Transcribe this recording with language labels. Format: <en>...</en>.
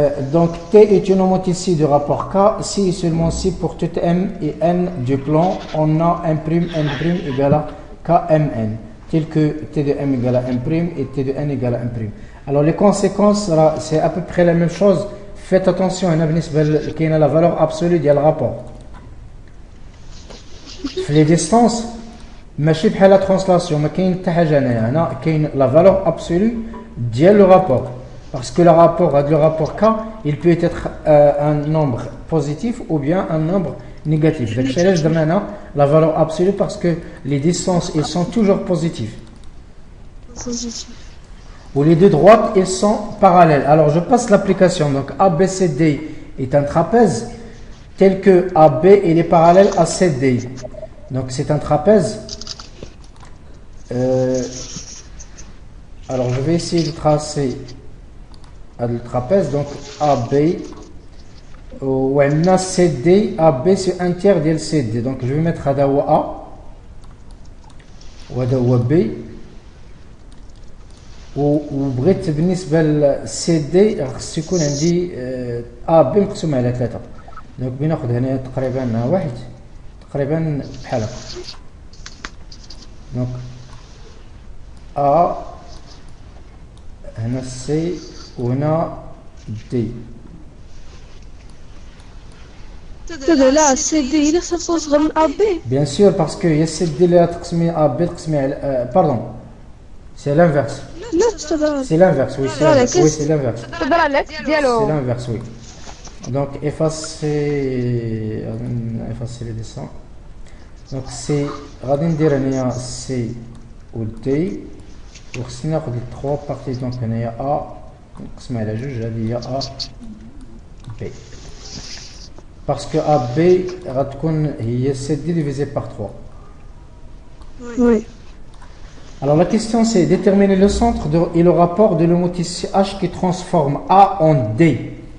<fr>Donc T est une homothétie du rapport K si et seulement si pour toute M et N du plan on a M' N' égale à KMN, tel que T de M égale à M' et T de N égale à M'. Alors les conséquences, c'est à peu près la même chose. Faites attention, il y a la valeur absolue du rapport. Les distances,</fr> <ar>ماشي بحال</ar> <fr>la translation,</fr> <ar>ما كاين حتى حاجه هنايا، هنا كاين</ar> <fr>la valeur absolue</fr> <ar>ديال</ar> <fr>le rapport. Parce que le rapport K, il peut être un nombre positif ou bien un nombre négatif. Donc chez la valeur absolue parce que les distances ils sont toujours positives. Ou les deux droites ils sont parallèles. Alors je passe l'application. Donc ABCD est un trapèze tel que AB il est parallèle à CD. Donc c'est un trapèze. Alors je vais essayer de tracer le trapèze. Donc AB.</fr> <ar>وعندنا</ar> <fr>CD AB c'est un tiers</fr> <ar>ديال</ar> <fr>CD. Donc je vais mettre</fr> <ar>هذا هو</ar> <fr>A</fr> <ar>وهذا هو</ar> <fr>B.</fr> <ar>وبغيت بالنسبه ل CD خص يكون عندي AB مقسوم على 3. دونك بناخذ هنا تقريبا واحد تقريبا بحال هكا. دونك A هنا C وهنا D. لا CD إلا صار صغر من AB.</ar> <fr>Bien sûr parce que il y a CD</fr> <ar>اللي تقسمي</ar> <fr>AB</fr> <ar>تقسمي على</ar> <fr>pardon. C'est l'inverse. C'est l'inverse, oui, c'est l'inverse. Oui, c'est l'inverse. C'est l'inverse, oui. Donc effacer les dessins. Donc c'est</fr> <ar>غادي ندير هنايا C و D وخصني ناخذ</ar> <fr>trois parties. Donc</fr> <ar>هنايا A نقسم على جوج هذه هي A B.</ar> <fr>Parce que AB</fr> <ar>غتكون هي</ar> <fr>CD divisé par 3. Oui. Alors la question c'est déterminer le centre et le rapport de l'homothétie H qui transforme A en D.</fr>